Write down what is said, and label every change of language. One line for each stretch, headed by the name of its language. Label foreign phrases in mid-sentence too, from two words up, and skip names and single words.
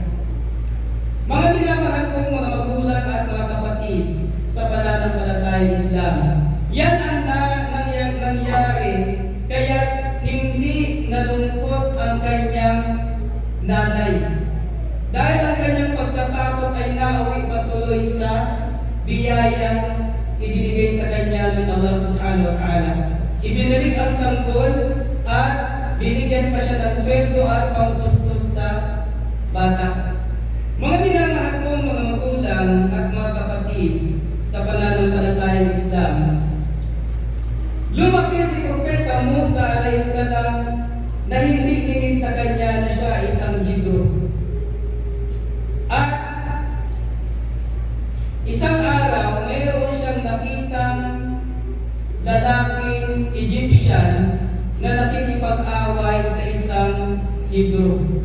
Filipino: Mga minamahal kong mga magulang at mga kapatid sa pananampalatayang Islam, yan ang nangyari kaya hindi nalungkot ang kanyang nanay. Dahil ang kanyang pagkatakot ay nauwi patuloy sa biyayang ibinigay sa kanya ng Allah
Arabic: سبحانه وتعالى.
Filipino: Ibinalik ang sanggol at binigyan pa siya ng sweldo at pangtustos sa bata. Mga minamahal kong mga magulang at mga kapatid sa pananampalatayang Islam, lumaki si Propeta Musa
Arabic: عليه السلام
Filipino: na hindi lingid sa kanya na siya isang Hebrew. At isang araw, mayroon siyang nakitang lalaking Egyptian na nakikipag-away sa isang Hebrew.